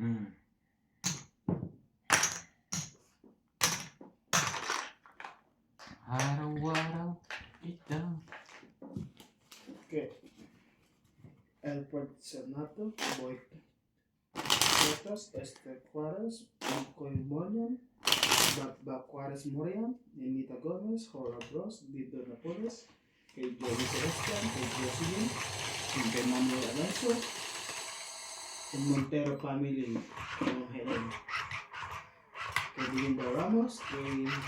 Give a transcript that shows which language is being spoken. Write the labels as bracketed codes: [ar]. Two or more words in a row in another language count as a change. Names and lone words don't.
[tl] Araw-araw kita. Okay. Alfred Sernato, Boy Santos, Esther Juarez, Coy Morian, Bakba Juarez Morian, Nenita Gomez, Hora Bros, Dito Napoles, kay Joey Celestian, kay Jocelyn, kay Manuel Alonso, and Montero family, kay Ma'am Helen, kay Belinda Ramos, kay